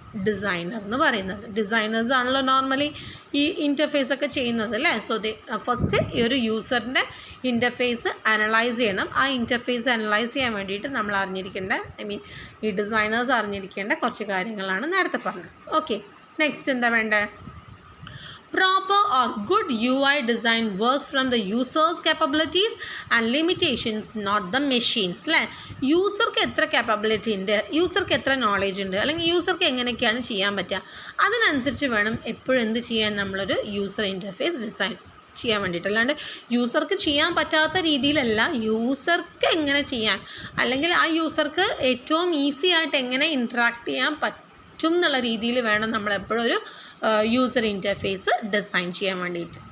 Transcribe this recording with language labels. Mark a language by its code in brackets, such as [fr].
[ml] Designer എന്ന് പറയുന്നത്. Designers ആണല്ലോ നോർമലി ഈ ഇൻ്റർഫേസ് ഒക്കെ ചെയ്യുന്നത് അല്ലേ. സോ ഫസ്റ്റ് ഈ ഒരു യൂസറിൻ്റെ ഇൻ്റർഫേസ് അനലൈസ് ചെയ്യണം. ആ ഇൻ്റർഫേസ് അനലൈസ് ചെയ്യാൻ വേണ്ടിയിട്ട് നമ്മൾ അറിഞ്ഞിരിക്കേണ്ട ഈ ഡിസൈനേഴ്സ് അറിഞ്ഞിരിക്കേണ്ട കുറച്ച് കാര്യങ്ങളാണ് നേരത്തെ പറഞ്ഞത്. ഓക്കെ, നെക്സ്റ്റ് എന്താ വേണ്ടത്? [en] Proper or good UI design works from the user's capabilities and limitations, not the machines. [ml] അല്ലേ, യൂസർക്ക് എത്ര capability ഉണ്ട്, യൂസർക്ക് എത്ര നോളേജ് ഉണ്ട്, അല്ലെങ്കിൽ യൂസർക്ക് എങ്ങനെയൊക്കെയാണ് ചെയ്യാൻ പറ്റുക, അതിനനുസരിച്ച് വേണം എപ്പോഴും എന്ത് ചെയ്യാൻ നമ്മളൊരു യൂസർ ഇൻ്റർഫേസ് ഡിസൈൻ ചെയ്യാൻ വേണ്ടിയിട്ട്. അല്ലാണ്ട് യൂസർക്ക് ചെയ്യാൻ പറ്റാത്ത രീതിയിലല്ല, യൂസർക്ക് എങ്ങനെ ചെയ്യാൻ, അല്ലെങ്കിൽ ആ യൂസർക്ക് ഏറ്റവും ഈസി ആയിട്ട് എങ്ങനെ ഇൻട്രാക്ട് ചെയ്യാൻ പറ്റും എന്നുള്ള രീതിയിൽ വേണം നമ്മൾ എപ്പോഴും ഒരു യൂസർ ഇൻ്റർഫേസ് ഡിസൈൻ ചെയ്യാൻ വേണ്ടിയിട്ട്.